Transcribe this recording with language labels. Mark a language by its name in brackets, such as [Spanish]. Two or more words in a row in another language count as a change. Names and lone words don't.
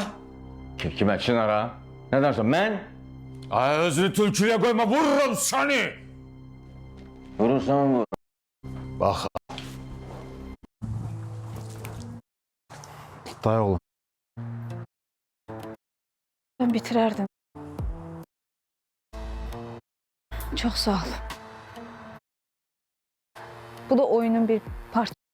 [Turkish] Kime Çınar'a? Ne dersin ben? [Azerbaijani] Ay özünü tülküye koyma vururum seni. Vurursam vur. [Turkish] Bak. Day oğlum. [Azerbaijani] Ben bitirərdim. Çox sağ ol. [Turkish] Bu da oyunun bir parçası.